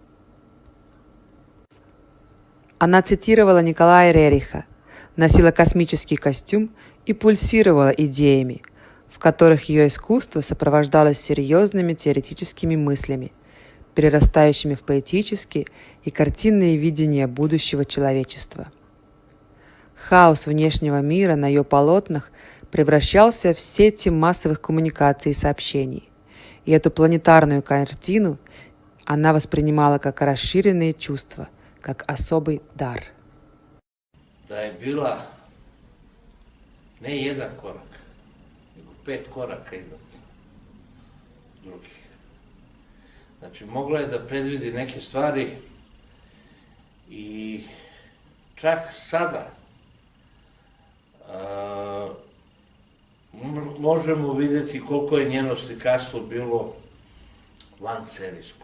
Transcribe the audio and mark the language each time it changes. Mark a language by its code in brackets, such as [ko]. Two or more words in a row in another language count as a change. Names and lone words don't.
[ru] Она цитировала Николая Рериха, носила космический костюм и пульсировала идеями, в которых ее искусство сопровождалось серьезными теоретическими мыслями, перерастающими в поэтические и картинные видения будущего человечества. Хаос внешнего мира на ее полотнах превращался в сети массовых коммуникаций и сообщений, и эту планетарную картину она воспринимала как расширенные чувства, как особый дар. [sr] Da je bila ne jedan korak, nego 5 koraka iznad drugih. Znači, mogla je da predvidi neke stvari i čak sada možemo vidjeti koliko je njeno slikarstvo bilo vanserijsko.